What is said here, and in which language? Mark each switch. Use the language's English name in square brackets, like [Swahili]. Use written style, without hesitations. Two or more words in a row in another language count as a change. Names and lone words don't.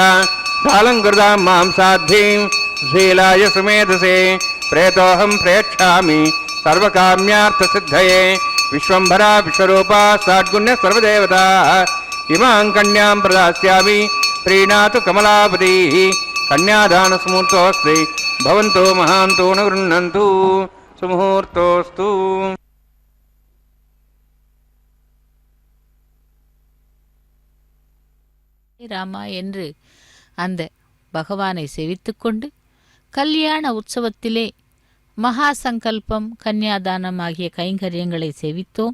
[Sanskrit] సాలంకృతాం మాం సాధ్వీం శ్రీలాయ సుమేధసే ప్రేతోహం ప్రేక్షామి సర్వకామ్యార్థసిద్ధయే విశ్వంభరా విశ్వరూపా సాడ్గుణ్య సర్వదేవతా ఇమాం కన్యాం ప్రదాస్యామి ప్రీణాతు కమలాపతి కన్యాదాన సుముహూర్తోస్తి భవంతో మహాంతో న గృహ్ణంతు సుముహూర్తోస్తు. [Tamil] ராமா என்று அந்த பகவானை செவித்துக்கொண்டு கல்யாண உற்சவத்திலே மகா சங்கல்பம் கன்யாதானம் ஆகிய கைங்கரியங்களை செவித்தோம்.